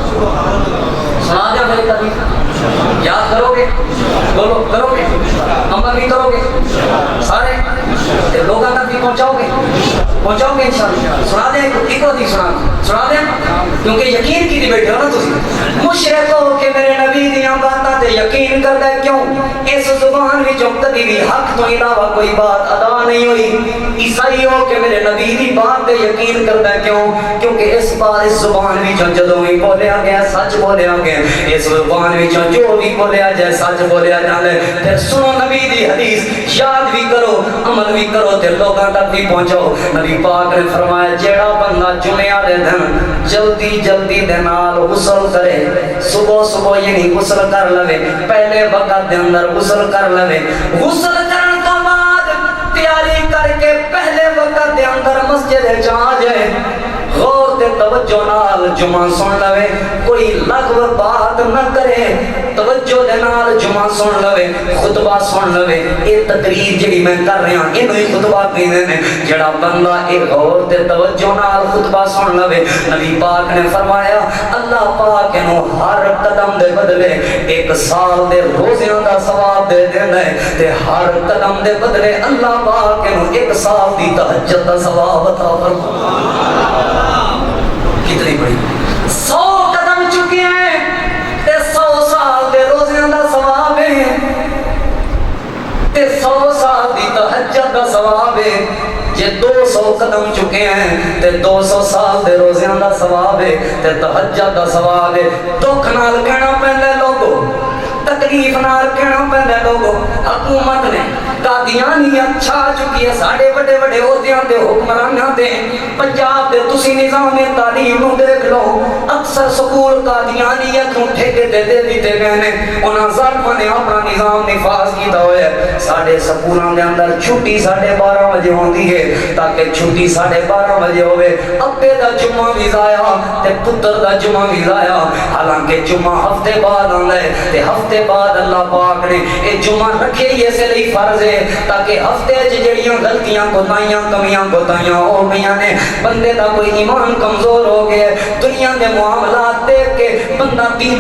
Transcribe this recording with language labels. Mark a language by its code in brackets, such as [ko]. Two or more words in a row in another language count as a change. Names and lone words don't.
[ur] سنا دیا میری تبلیغ یاد کرو گے بولو کرو گے عمل بھی کرو گے سارے لوگوں تک بھی پہنچاؤ گے پہنچاؤ گے [ar] انشاءاللہ؟ [ur] سنا دیں ایک حدیث سنا دیں کیونکہ [pa] یقین کی بیٹھے ہو نا تسی مشرک ہو کہ میرے نبی دیاں باتاں تے یقین کردا ہے کیوں اس زبان وچوں کبھی بھی حق تو علاوہ کوئی بات ادا نہیں ہوئی عیسائی ہو کہ میرے نبی دی بات تے یقین کردا ہے کیوں کیونکہ اس بات اس زبان وچوں جدوں بھی بولیا گیا سچ بولیا گیا اس زبان وچوں جو بھی بولیا جائے سچ بولیا جاندا ہے پھر سنو نبی دی حدیث یاد بھی کرو عمل بھی کرو تے لوگاں تک بھی پہنچاؤ نبی پاک نے فرمایا جیڑا بندہ جمعہ دے دن جلدی جلدی دے نال غسل کرے صبح صبح یعنی غسل کر لوے پہلے وقت دے اندر غسل کر لوے غسل کرن تو بعد تیاری کر کے پہلے وقت دے اندر مسجد جا جائے غور تے توجہ نال جمعہ سن لوے کوئی لغو بات نہ کرے توجہ دے نال جمعہ سن لوے خطبہ سن لوے یہ تقریر جڑی [ur] میں کر رہا ہوں [pa] اینو ہی خطبہ کہندے نے جڑا بندہ ایک غور تے توجہ نال خطبہ سن لوے نبی پاک نے فرمایا اللہ پاک نو ہر قدم دے بدلے ایک سال دے روزیاں دا ثواب دے دیندا ہے تے ہر قدم دے بدلے اللہ پاک نو ایک سال دی تہجد دا ثواب عطا فرمایا کتنی بڑی 100 قدم چکے ہیں تے 100 سال دے روزیاں دا ثواب ہے تے 100 سال دی تہجد دا ثواب ہے جے 200 قدم چکے ہیں تے 200 سال دے روزیاں دا ثواب ہے تے تہجد دا ثواب ہے دکھ نال کہنا پیندا لوگو تکلیف نال کہنا پیندا لوگو حکومت نے قادیانیت چھا چکی ہے ساڑھے بڑے بڑے عہدیاں تے حکمراناں تے پنجاب دے تسی نظام تعلیم نو دیکھ لو اکثر سکول قادیانیت نو ٹھیکے دے دیتے گئے نے انہاں ظالماں نے اپنا نظام نفاذ کیتا ہوا ہے ساڈے سکولاں دے اندر چھٹی 12:30 بجے ہوندی ہے تاکہ چھٹی 12:30 بجے ہوے ابے دا جمعہ بھی ضائع تے پتر دا جمعہ بھی ضائع حالانکہ جمعہ ہفتے بعد آندا ہے تے ہفتے بعد اللہ پاک نے اے جمعہ رکھے ہی اس لیے فرض ہے تاکہ ہفتے جڑیاں غلطیاں کوتاہیاں کمیاں کوتاہیاں ہو گئیاں نے بندے دا کوئی ایمان کمزور ہو گیا دنیا دے معاملات دیکھ کے بندہ دین